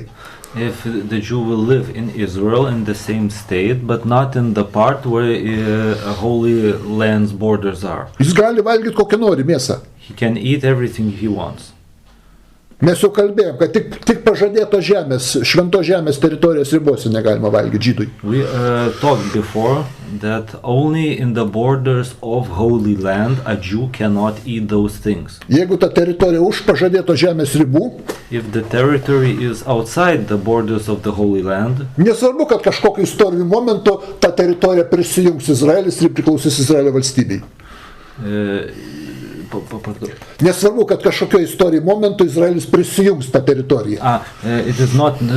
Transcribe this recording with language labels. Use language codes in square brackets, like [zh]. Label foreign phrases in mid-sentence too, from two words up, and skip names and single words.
[en] If the Jew will live in Israel in the same state, but not in the part where Holy Land's borders are. [lt] Jis gali valgyti kokią nori mėsą. [en] He can eat everything he wants. [lt] Mes jau kalbėjom, kad tik pažadėto žemės, švento žemės teritorijos ribose negalima valgyti žydui. [en] We talked before that only in the borders of Holy Land a Jew cannot eat those things. [lt] Jeigu ta teritorija už pažadėto žemės ribų, [en] if the territory is outside the borders of the Holy Land, [lt] nesvarbu, kad kažkokiu istoriniu momentu ta teritorija prisijungs Izraelis ir priklausys Izraelio valstybei. Nesvarbu, kad kažkokio istorijų momentu Izraelis prisijungs tą teritoriją. [en] It is not